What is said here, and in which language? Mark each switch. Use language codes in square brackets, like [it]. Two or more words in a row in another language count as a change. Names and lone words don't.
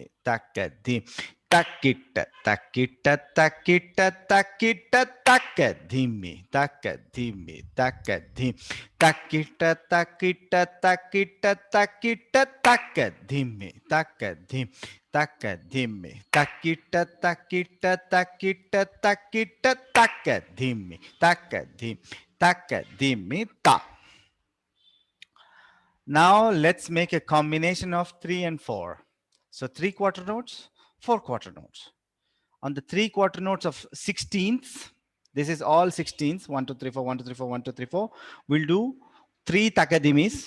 [en] taka dim, takita, takita, takita, takita, taka dimmi, taka dimmi, taka dim, takita, takita, takita, takita, taka dimmi, taka dim, taka dimmi, takita, takita, takita, takita, taka dimmi, taka dim. Taka, dimmi, ta. Now let's make a combination of 3 and 4. So 3 quarter notes, 4 quarter notes. On the 3 quarter notes of 16th, this is all 16ths, 1, 2, 3, 4, 1, 2, 3, 4, 1, 2, 3, 4. We'll do 3 takadimis.